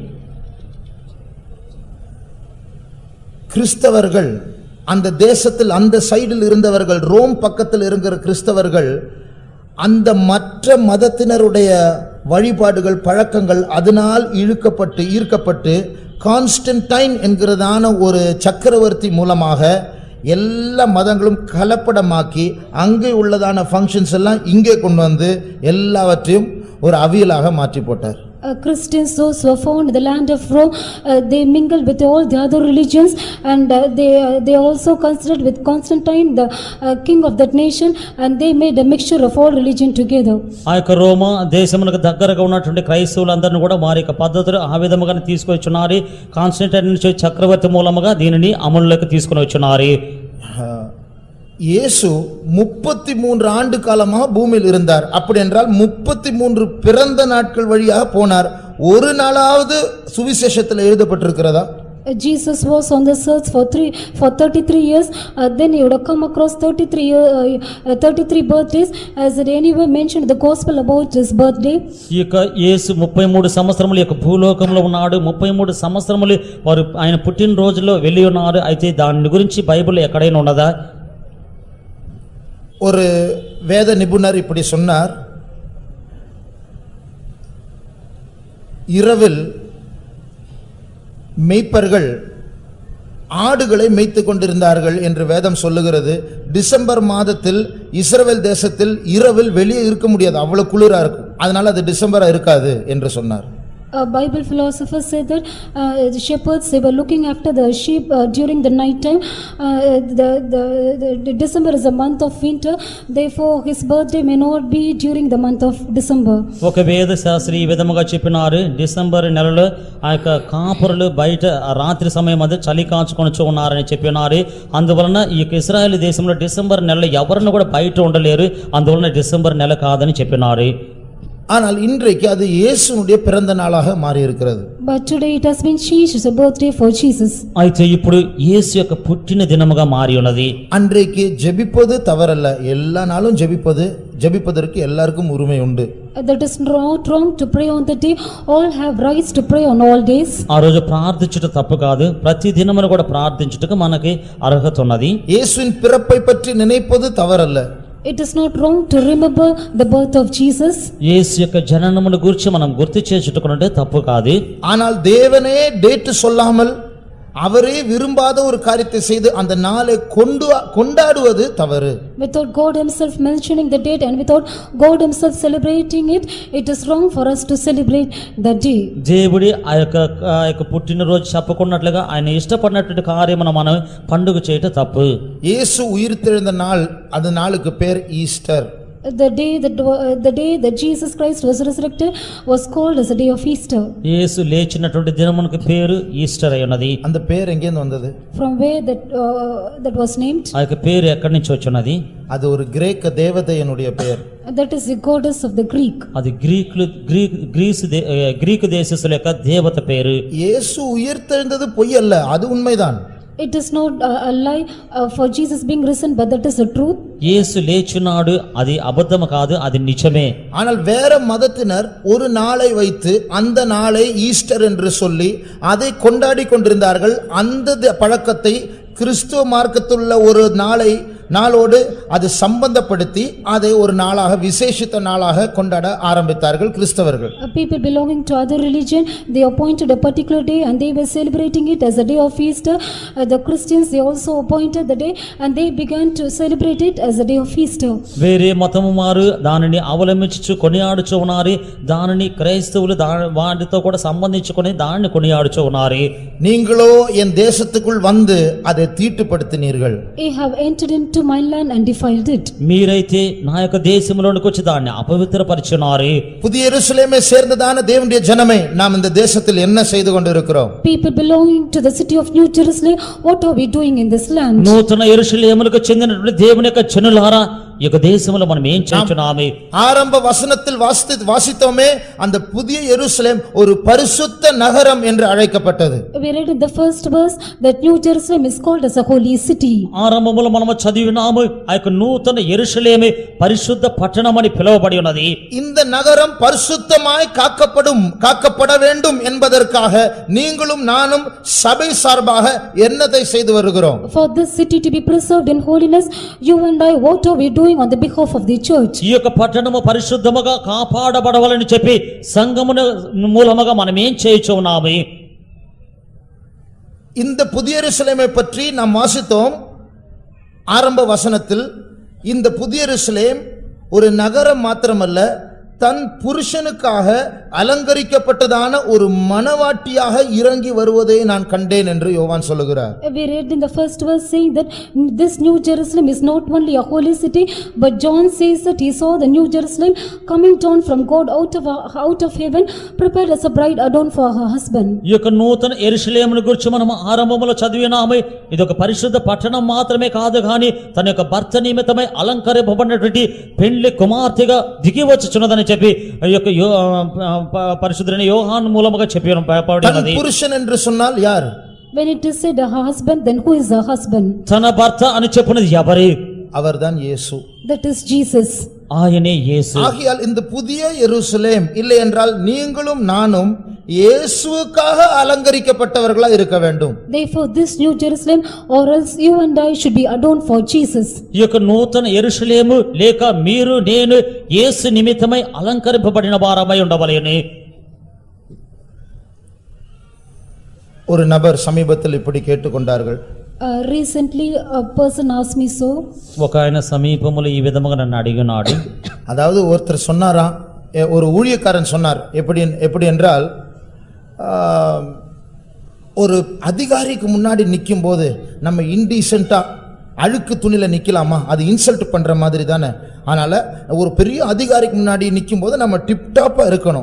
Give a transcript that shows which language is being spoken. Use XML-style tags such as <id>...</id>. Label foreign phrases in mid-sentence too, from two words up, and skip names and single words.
<ta>கிறிஸ்தவர்கள் அந்த தேசத்தில் அந்த சைடில் இருந்தவர்கள், ரோம் பக்கத்தில் இருக்கிற கிறிஸ்தவர்கள் அந்த மற்ற மதத்தினருடைய வழிபாடுகள், பழக்கங்கள் அதனால் ஈர்க்கப்பட்டு கான்ஸ்டன்டைன் என்கிறதான ஒரு சக்கரவர்த்தி மூலமாக எல்லா மதங்களும் கலப்படமாக்கி அங்கே உள்ளதான ஃபங்க்ஷன்ஸ் எல்லாம் இங்கே கொண்டு வந்து எல்லாவற்றையும் ஒரு அவியலாக மாற்றி போட்டார்.</ta> <en>Christians, those who are found in the land of Rome, they mingled with all the other religions, and they also considered with Constantine the king of that nation, and they made a mixture of all religion together.</en> <te>ఆ యొక్క రోమా దేశమునకు దగ్గరగా ఉన్నటువంటి క్రైస్తవులందరినీ కూడా వారి యొక్క పద్ధతులు ఆ విధముగానే తీసుకొచ్చున్నారు. కాన్స్టంటైన్ నుంచి చక్రవర్తి మూలముగా దీనిని అమలులోకి తీసుకుని వచ్చున్నారు.</te> <ta>இயேசு 33 ஆண்டு காலமாக பூமியில் இருந்தார். அப்படி என்றால் 33 பிறந்த நாட்கள் வழியாக போனார். ஒரு நாளாவது சுவிசேஷத்தில் எழுதப்பட்டிருக்கிறதா?</ta> <en>Jesus was on the search for 33 years. Then he would have come across 33 birthdays. Has it anywhere mentioned the gospel about his birthday?</en> <te>ఈ యొక్క యేసు 33 సంవత్సరముల యొక్క భూలోకంలో ఉన్నాడు. 33 సంవత్సరములు వారు ఆయన పుట్టిన రోజులో వెళ్ళి ఉన్నారు. అయితే దాని గురించి బైబిల్లో ఎక్కడైనా ఉన్నదా?</te> <ta>ஒரு வேத நிபுணர் இப்படி சொன்னார், இரவில் மேய்ப்பர்கள் ஆடுகளை மேய்த்து கொண்டிருந்தார்கள் என்று வேதம் சொல்லுகிறது. டிசம்பர் மாதத்தில் இஸ்ரவேல் தேசத்தில் இரவில் வெளியே இருக்க முடியாது, அவ்வளவு குளிரா இருக்கும், அதனால அது டிசம்பரா இருக்காது என்று சொன்னார்.</ta> <en>A Bible philosopher said that the shepherds, they were looking after the sheep during the night time. The December is a month of winter, therefore his birthday may not be during the month of December.</en> <te>ఒక వేద శాస్త్రి ఈ విధముగా చెప్పినారు, డిసెంబర్ నెలలో ఆ యొక్క కాపురులు బయట రాత్రి సమయం మధ్య చలి కాచుకొని ఉన్నారని చెప్పినారు. అందువలన ఈ యొక్క ఇశ్రాయేలు దేశంలో డిసెంబర్ నెలలో ఎవరిని కూడా బయట ఉండలేరు, అందువలన డిసెంబర్ నెల కాదని చెప్పినారు.</te> <ta>ஆனால் இன்றைக்கு அது இயேசுனுடைய பிறந்த நாளாக மாறி இருக்கிறது.</ta> <en>But today it has been changed as a birthday for Jesus.</en> <te>అయితే ఇప్పుడు యేసు యొక్క పుట్టిన దినముగా మారి ఉన్నది.</te> <ta>அன்றைக்கு ஜெபிப்பது தவறல்ல, எல்லா நாளும் ஜெபிப்பதற்கு எல்லாருக்கும் உரிமை உண்டு.</ta> <en>That is not wrong to pray on the day. All have rights to pray on all days.</en> <te>ఆ రోజు ప్రార్థించుట తప్పు కాదు, ప్రతి దినమున కూడా ప్రార్థించుటకు మనకి అర్హత ఉన్నది.</te> <ta>இயேசுவின் பிறப்பை பற்றி நினைப்பது தவறல்ல.</ta> <en>It is not wrong to remember the birth of Jesus.</en> <te>యేసు యొక్క జననమును గురించి మనం గుర్తు చేసుకుంటే తప్పు కాదు.</te> <ta>ஆனால் தேவனே டேட் சொல்லாமல் அவரே விரும்பாத ஒரு காரியத்தை செய்து அந்த நாளை கொண்டாடுவது தவறு.</ta> <en>Without God himself mentioning the date and without God himself celebrating it, it is wrong for us to celebrate that day.</en> <te>దేవుడి ఆ యొక్క పుట్టినరోజు చెప్పకున్నట్లుగా ఆయన ఇష్టపడినటువంటి కార్యమును మనం పండుగ చేయటం తప్పు.</te> <ta>இயேசு உயிர்த்தெழுந்த நாள், அந்த நாளுக்கு பேர் ஈஸ்டர்.</ta> <en>The day that Jesus Christ was resurrected was called as a day of Easter.</en> <te>యేసు లేచినటువంటి దినమునకు పేరు ఈస్టర్ అయి ఉన్నది.</te> <ta>அந்த பேர் எங்கேருந்து வந்தது?</ta> <en>From where that was named?</en> <te>ఆ యొక్క పేరు ఎక్కడి నుంచి వచ్చినది?</te> <ta>அது ஒரு கிரேக்க தேவதையினுடைய பெயர்.</ta> <en>That is the goddess of the Greek.</en> <te>అది గ్రీకు దేశస్తుల యొక్క దేవత పేరు.</te> <ta>இயேசு உயிர்த்தெழுந்தது பொய் அல்ல, அது உண்மைதான்.</ta> <en>It is not a lie for Jesus being risen, but that is the truth.</en> <te>యేసు లేచున్నాడు, అది అబద్ధము కాదు, అది నిజమే.</te> <ta>ஆனால் வேற மதத்தினர் ஒரு நாளை வைத்து அந்த நாளை ஈஸ்டர் என்று சொல்லி அதை கொண்டாடி கொண்டிருந்தார்கள். அந்த பழக்கத்தை கிறிஸ்துவ மார்க்கத்துள்ள ஒரு நாளோடு அது சம்பந்தப்படுத்தி அதை ஒரு நாளாக, விசேஷித்த நாளாக கொண்டாட ஆரம்பித்தார்கள் கிறிஸ்தவர்கள்.</ta> <en>People belonging to other religion, they appointed a particular day and they were celebrating it as a day of Easter. The Christians, they also appointed the day and they began to celebrate it as a day of Easter.</en> <te>వేరే మతము వారు దానిని అవలంబించుచు కొనియాడుచు ఉన్నారు, దానిని క్రైస్తవులు వాటితో కూడా సంబంధించుకొని దాన్ని కొనియాడుచు ఉన్నారు.</te> <ta>நீங்களோ என் தேசத்துக்குள் வந்து அதை தீட்டுப்படுத்தினீர்கள்.</ta> <en>They have entered into my land and defiled it.</en> <te>మీరైతే నా యొక్క దేశంలోనికి వచ్చి దాన్ని అపవిత్రపరిచున్నారు.</te> <ta>புதிய எருசலேமை சேர்ந்ததான தேவனுடைய ஜனமே, நாம் இந்த தேசத்தில் என்ன செய்து கொண்டிருக்கிறோம்?</ta> <en>People belonging to the city of New Jerusalem, what are we doing in this land?</en> <te>నూతన యెరూషలేమునకు చెందినటువంటి దేవుని యొక్క జనులారా, ఈ యొక్క దేశంలో మనం ఏం చేస్తున్నామే?</te> <ta>ஆரம்ப வசனத்தில் வாசித்தோமே, அந்த புதிய எருசலேம் ஒரு பரிசுத்த நகரம் என்று அழைக்கப்பட்டது.</ta> <en>We read in the first verse that New Jerusalem is called as a holy city.</en> <te>ఆరంభములో మనము చదివినాము, ఆ యొక్క నూతన యెరూషలేమే పరిశుద్ధ పట్టణం అని పిలువబడి ఉన్నది.</te> <ta>இந்த நகரம் பரிசுத்தமாய் காக்கப்பட வேண்டும் என்பதற்காக நீங்களும் நானும் சபை சார்பாக என்னதை செய்து வருகிறோம்?</ta> <en>For this city to be preserved in holiness, you and I, what are we doing on the behalf of the church?</en> <te>ఈ యొక్క పట్టణము పరిశుద్ధముగా కాపాడబడవాలని చెప్పి సంఘమును మూలముగా మనం ఏం చేయుచున్నాము?</te> <ta>இந்த புதிய எருசலேமை பற்றி நாம் வாசித்தோம். ஆரம்ப வசனத்தில் இந்த புதிய எருசலேம் ஒரு நகரம் மாத்திரமல்ல, தன் புருஷனுக்காக அலங்கரிக்கப்பட்டதான ஒரு மணவாட்டியாக இறங்கி வருவதை நான் கண்டேன் என்று யோவான் சொல்லுகிறார்.</ta> <en>We read in the first verse saying that this New Jerusalem is not only a holy city, but John says that he saw the New Jerusalem coming down from God out of heaven, prepared as a bride adorned for her husband.</en> <te>ఈ యొక్క నూతన యెరూషలేమును గురించి మనం ఆరంభములో చదివినాము. ఇది ఒక పరిశుద్ధ పట్టణం మాత్రమే కాదు, కానీ తన యొక్క భర్త నిమిత్తమై అలంకరింపబడినటువంటి పెండ్లి కుమార్తెగా దిగి వచ్చుచున్నదని చెప్పి ఈ యొక్క పరిశుద్ధుడైన యోహాను మూలముగా చెప్పబడినది.</te> <ta>పురుషన్ என்று சொன்னால் யார்?</ta> <en>When it is said a husband, then who is a husband?</en> <te>తన భర్త అని చెప్పినది ఎవరు?</te> <ta>அவர்தான் இயேசு.</ta> <en>That is Jesus.</en> <te>ఆయనే యేసు.</te> <ta>ஆகையால் இந்த புதிய எருசலேம் இல்லை என்றால் நீங்களும் நானும் இயேசுவுக்காக அலங்கரிக்கப்பட்டவர்களா இருக்க வேண்டும்.</ta> <en>Therefore this New Jerusalem, or else you and I should be adorned for Jesus.</en> <te>ఈ యొక్క నూతన యెరూషలేము లేక మీరు నేను యేసు నిమిత్తమై అలంకరింపబడిన వారమై ఉండవలెను.</te> <ta>ஒரு நபர் சமீபத்தில் இப்படி கேட்டுக்கொண்டார்கள்.</ta> <en>Recently a person asked me so.</en> <te>ఒక ఆయన సమీపములో ఈ విధముగా నన్ను అడిగినాడు.</te> <ta>அதாவது ஒருத்தர் சொன்னாராம், ஒரு ஊழியக்காரன் சொன்னார், எப்படி என்றால் ஒரு அதிகாரிக்கு முன்னாடி நிக்கும்போது நம்ம இன்டீசென்ட்டா அழுக்கு துணியில நிக்கலாமா? அது இன்சல்ட் பண்ற மாதிரி தானே. அதனால ஒரு பெரிய அதிகாரிக்கு முன்னாடி நிக்கும்போது நம்ம டிப்டாப்பா இருக்கணும்.</ta>